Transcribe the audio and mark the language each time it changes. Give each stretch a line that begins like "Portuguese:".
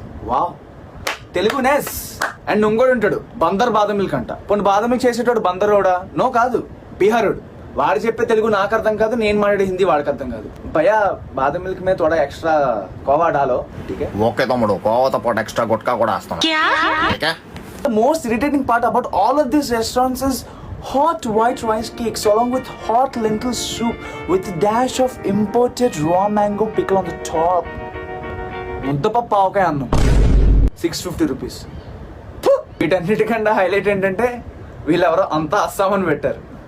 Telugu: Wow, తెలుగునేస్. And ఇంకోడు ఉంటాడు బందర్ బాదం మిల్క్ అంట. పోనీ బాదం మిల్క్ చేసేటోడు బందరోడా? నో, కాదు, బీహారోడు. వాడు చెప్పే తెలుగు నాకు అర్థం కాదు, నేను మాట్లాడే హిందీ వాడికి అర్థం కాదు.
Hindi: భయ్యా బాదం మిల్క్ మీద తోడా ఎక్స్ట్రా కోవా డాలో.
Telugu: ఓకే తమ్ముడు, కోవాతో పాటు ఎక్స్ట్రా గుట్కా కూడా వేస్తాను.
English: The most irritating part about all of these restaurants is hot white rice cakes along with hot lentil soup with a dash of imported raw mango pickle on the top.
Telugu: ముద్దపప్పు ఆవకాయ అన్నం 650 rupees. వీటన్నిటికన్నా highlight ఏంటంటే వీళ్ళెవరో అంతా అస్సామని పెట్టారు.